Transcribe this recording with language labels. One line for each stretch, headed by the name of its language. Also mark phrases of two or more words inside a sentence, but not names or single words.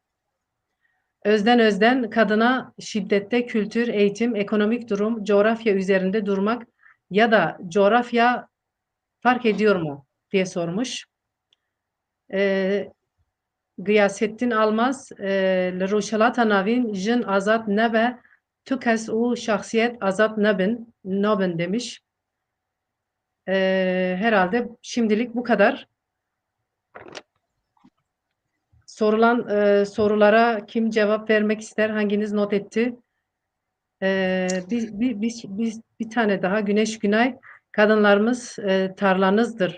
Turkish: Özden kadına şiddette kültür, eğitim, ekonomik durum, coğrafya üzerinde durmak ya da coğrafya fark ediyor mu diye sormuş. Gıyasettin Almaz,
Kurdish: li rojhilata navîn jin azad nebe, tu kes û şahsiyet azad nabin demiş.
Turkish: Herhalde şimdilik bu kadar. Sorulan sorulara kim cevap vermek ister? Hanginiz not etti? Bir tane daha Güneş Günay, kadınlarımız tarlanızdır.